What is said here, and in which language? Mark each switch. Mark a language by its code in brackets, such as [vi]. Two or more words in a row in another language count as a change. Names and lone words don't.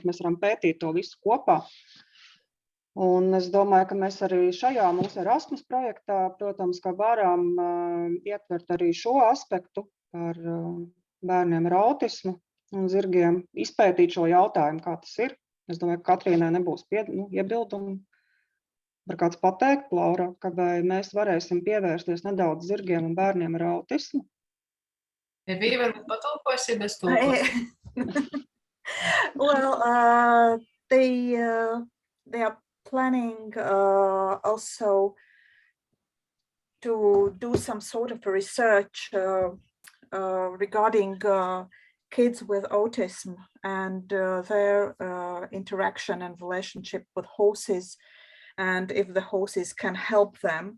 [lv] Mēs varam pētīt to visu kopā. Un es domāju, ka mēs arī šajā mūsu Erasmus projektā, protams, ka varam ietvert arī šo aspektu par bērniem ar autismu un zirgiem, izpētīt šo jautājumu, kā tas ir. Es domāju, ka Katrīnai nebūs iebildumi. Var kāds pateikt, Laura, ka vai mēs varēsim pievērsties nedaudz zirgiem un bērniem ar autismu? Evija, varbūt patulkosi bez tulkos. [en] Well, they are planning also to do some sort of research regarding kids with autism and their interaction and relationship with horses, and if the horses can help them.